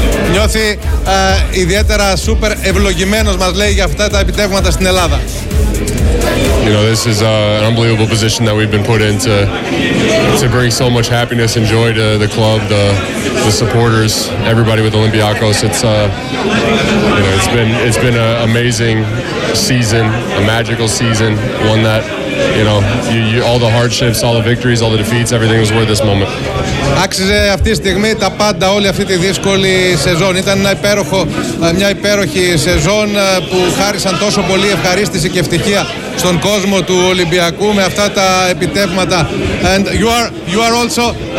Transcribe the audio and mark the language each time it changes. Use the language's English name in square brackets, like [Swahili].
[Greek] Νιώθει ιδιαίτερα super ευλογημένος, μας λέει, για αυτά τα επιτεύγματα στην Ελλάδα. [English] You know, this is an unbelievable position that we've been put in to bring so much happiness and joy to the club, the supporters, everybody with Olympiacos. It's been an amazing season, a magical season, one that, you know, you all the hardships, all the victories, all the defeats, everything was worth this moment. [Greek] Άξιζε αυτή τη στιγμή τα πάντα, όλη αυτή τη δύσκολη σεζόν. Ήταν μια υπέροχη σεζόν που χάρισαν τόσο πολύ ευχαρίστηση και ευτυχία στον κόσμο του Ολυμπιακού με αυτά τα επιτεύγματα. [English] And you are also...